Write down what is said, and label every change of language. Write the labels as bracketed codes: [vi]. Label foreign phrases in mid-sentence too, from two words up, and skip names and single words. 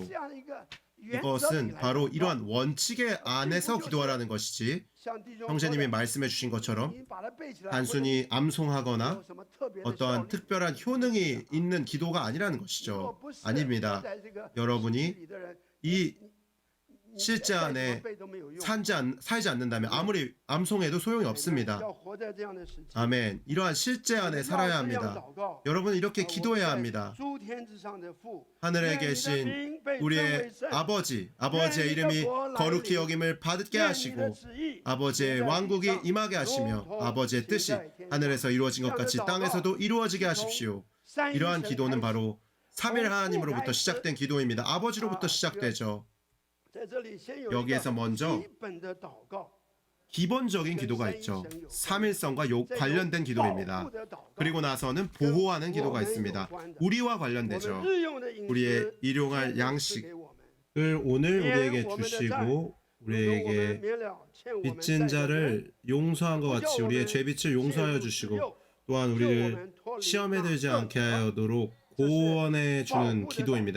[ko] 이것은 바로 이러한 원칙의 안에서 기도하라는 것이지, 형제님이 말씀해 주신 것처럼 단순히 암송하거나 어떠한 특별한 효능이 있는 기도가 아니라는 것이죠. 아닙니다. 여러분이 이 실제 안에 [zh] 再怎么背都没有用。 [ko] 살지 않는다면 아무리 암송해도 소용이 없습니다. [zh] 要活在这样的时期， [ko] 아멘. 이러한 실제 안에 살아야 [zh] 要这样 [ko] 합니다. [zh] 祷告。 [ko] 여러분은 이렇게 [zh] 我们 [ko] 기도해야 [zh] 在 [ko] 합니다. [zh] 诸天之上的父， [ko] 하늘에 [zh] 愿你的 [ko] 계신 [zh] 名被称为 [ko] 우리의 [zh] 圣， [ko] 아버지의 이름이 거룩히 여김을 받게 [zh] 愿你的 [ko] 하시고 [zh] 旨意 [ko] 아버지의 [zh] 行在 [ko] 왕국이 [zh] 地上 [ko] 임하게 하시며 [zh] 如同 [ko] 아버지의 [zh] 行 [ko] 뜻이 [zh] 在天上。 [ko] 하늘에서 이루어진 것 같이 땅에서도 이루어지게 하십시오. [zh] 三一 [ko] 이러한 [zh] 神 [ko] 기도는 [zh] 开始 [ko] 바로 3일 하나님으로부터 시작된 기도입니다. 아버지로부터 시작되죠. [zh] 在这里先有一 [ko] 여기에서 [zh] 个 [ko] 먼저 [zh] 基本的祷告， [ko] 기본적인 기도가 있죠. 3일성과 관련된 기도입니다. [zh] 保护的祷告 [ko] 그리고 나서는 보호하는 기도가 있습니다. 우리와 관련되죠. [zh] 我们日用的饮食 [ko] 우리의 일용할 양식을 오늘 우리에게 주시고 우리에게 빚진 자를 용서한 것 같이 우리의 죄빚을 용서하여 주시고 또한 우리를 시험에 들지 않게 하도록 구원해 주는 기도입니다.